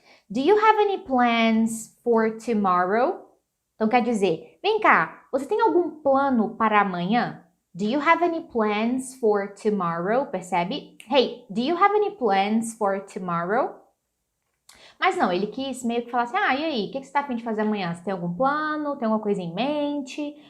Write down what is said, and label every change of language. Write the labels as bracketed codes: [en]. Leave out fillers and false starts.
[en] Do you have any plans for tomorrow? [pt] Então quer dizer, vem cá, você tem algum plano para amanhã? [en] Do you have any plans for tomorrow? [pt] Percebe? [en] Hey, do you have any plans for tomorrow? [pt] Mas não, ele quis meio que falar assim, e aí, o que você está a fim de fazer amanhã? Você tem algum plano? Tem alguma coisa em mente?